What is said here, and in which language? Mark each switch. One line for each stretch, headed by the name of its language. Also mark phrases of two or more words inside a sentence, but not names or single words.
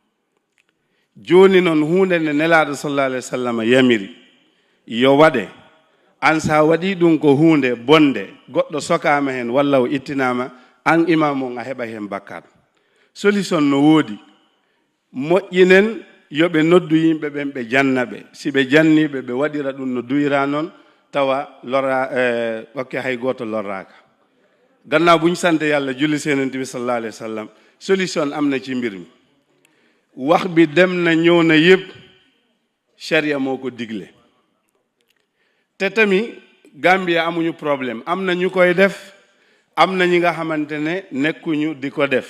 Fula: Joni noon hunde nde nelaɗo
Arabic: صلى الله عليه وسلم
Fula: yamiri yo waɗe an sa waɗi ɗum ko hunde bonde goɗɗo sokama hen walla o ittinama an imam on a heɓa hen bakkat. Solution no woodi moƴƴinen yoɓe noddu yimɓe ɓen ɓe jannaɓe si ɓe janniɓe ɓe waɗira ɗum no duyira noon tawa lora hay goto lorraka.
Wolof: Gannaaw buñ sante yàlla julli senente bi
Arabic: صلى الله عليه وسلم
Wolof: solution am na ci mbir mi wax bi dem na ñëw na yëpp sharia moo ko digle te tamit Gambia amuñu problème am na ñu koy def am na ñi nga xamante ne nekkuñu di ko def.